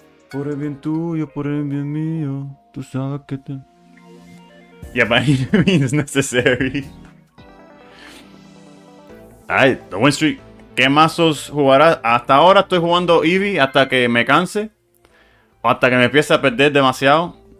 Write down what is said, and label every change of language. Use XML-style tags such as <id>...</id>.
<es>Por el bien tuyo, por el bien mío, tú sabes que te...</es> <en>Yeah, by any means necessary. Alright, the win streak.</en> <es>¿Qué mazos jugarás? Hasta ahora estoy jugando Eevee hasta que me canse. O hasta que me empiece a perder demasiado.</es>